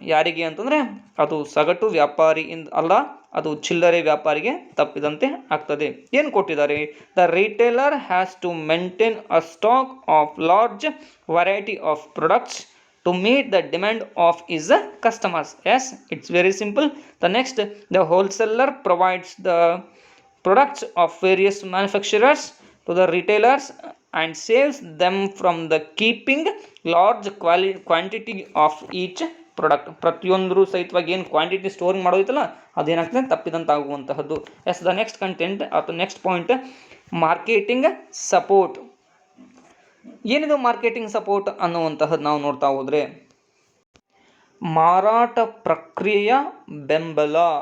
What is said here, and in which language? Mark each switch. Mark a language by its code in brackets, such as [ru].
[kn] ಯಾರಿಗೆ ಅಂತಂದರೆ ಅದು ಸಗಟು ವ್ಯಾಪಾರಿಯಿಂದ ಅಲ್ಲ, ಅದು ಚಿಲ್ಲರೆ ವ್ಯಾಪಾರಿಗೆ ತಪ್ಪಿದಂತೆ ಆಗ್ತದೆ. ಏನು ಕೊಟ್ಟಿದ್ದಾರೆ? [en] The retailer has to maintain a stock of large variety of products to meet the demand of his customers. Yes, it's very simple. The next, the wholesaler provides the products of various manufacturers to the retailers and saves them from the keeping large quantity of each product. [kn] ಪ್ರತಿಯೊಂದರೂ ಸಹಿತವಾಗಿ ಏನು quantity storing ಮಾಡೋದಿತ್ತಲ್ಲ, ಅದೇನಾಗ್ತದೆ ತಪ್ಪಿದಂತಾಗುವಂತಹದ್ದು. [en] Yes, the next content ಅಥವಾ next point, marketing support. [kn] ಏನಿದು marketing support ಅನ್ನುವಂತಹದ್ದು ನಾವು ನೋಡ್ತಾ ಹೋದರೆ, ಮಾರಾಟ ಪ್ರಕ್ರಿಯೆಯ ಬೆಂಬಲ.